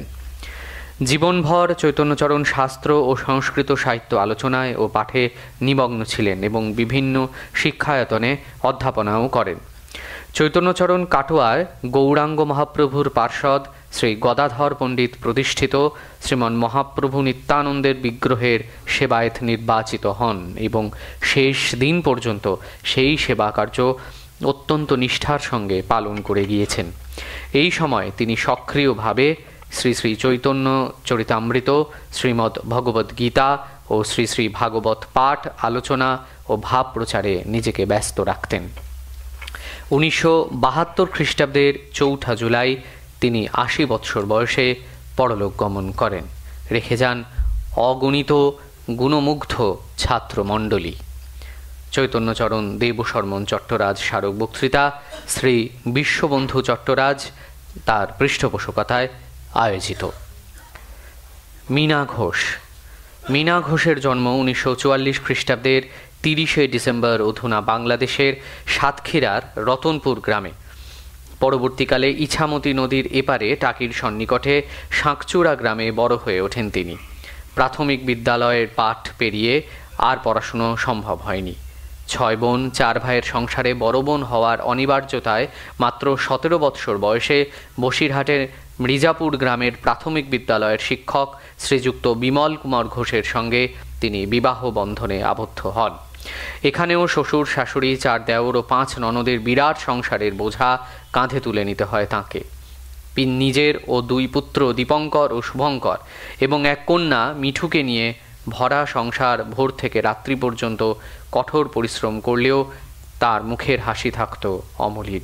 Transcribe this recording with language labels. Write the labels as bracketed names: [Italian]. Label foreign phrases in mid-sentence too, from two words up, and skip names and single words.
[Bangla] জীবনভর চৈতন্যচরণ শাস্ত্র ও সংস্কৃত সাহিত্য আলোচনায় ও পাঠে নিমগ্ন ছিলেন এবং বিভিন্ন শিক্ষায়তনে অধ্যাপনাও করেন। চৈতন্যচরণ কাটোয়ার গৌরাঙ্গ মহাপ্রভুর পার্ষদ শ্রী গদাধর পণ্ডিত প্রতিষ্ঠিত শ্রীমান মহাপ্রভু নিত্যানন্দের বিগ্রহের সেবায়েত নির্বাচিত হন এবং শেষ দিন পর্যন্ত সেই সেবা কার্য অত্যন্ত নিষ্ঠার সঙ্গে পালন করে গিয়েছেন। এই সময় তিনি সক্রিয়ভাবে শ্রী শ্রী চৈতন্য চরিতামৃত, শ্রীমদ্ ভগবদ গীতা ও শ্রী শ্রী ভাগবত পাঠ আলোচনা ও ভাব প্রচারে নিজেকে ব্যস্ত রাখতেন। 1972 খ্রীষ্টাব্দের 4 জুলাই তিনি 80 বৎসর বয়সে পরলোক গমন করেন। রেখে যান অগণিত গুণমুগ্ধ ছাত্র মণ্ডলী। চৈতন্যচরণ দেবশর্মন চট্টরাজ স্মারক বক্তৃতা শ্রী বিশ্ববন্ধু চট্টরাজ তাঁর পৃষ্ঠপোষকতায় আয়োজিত। मीना घोष। মীনা ঘোষের জন্ম 1944 খ্রীষ্টাব্দের 30 ডিসেম্বর অধুনা বাংলাদেশের সাতক্ষীরার রতনপুর গ্রামে। পরবর্তীকালে ইছামতী নদীর এপারে টাকির সন্নিকটে শাঁকচূড়া গ্রামে বড় হয়ে ওঠেন তিনি। প্রাথমিক বিদ্যালয়ের পাঠ পেরিয়ে আর পড়াশোনা সম্ভব হয়নি। 6 বোন 4 ভাইয়ের সংসারে বড় বোন হওয়ার অনিবার্যতায় মাত্র 17 বৎসর বয়সে বসিরহাটের মির্জাপুর গ্রামের প্রাথমিক বিদ্যালয়ের শিক্ষক শ্রীযুক্ত বিমল কুমার ঘোষের সঙ্গে তিনি বিবাহ বন্ধনে আবদ্ধ হন। एखानेও শ্বশুর শাশুড়ি 4 দেওর ও 5 ননদের বিরাট সংসারের বোঝা কাঁধে তুলে নিতে হয় তাকে। নিজের ও 2 পুত্র দীপঙ্কর ও শুভঙ্কর এবং এক কন্যা মিঠুকে নিয়ে ভরা সংসার ভোর থেকে রাত্রি পর্যন্ত কঠোর পরিশ্রম করলেও তার মুখের হাসি থাকতো অমলিন।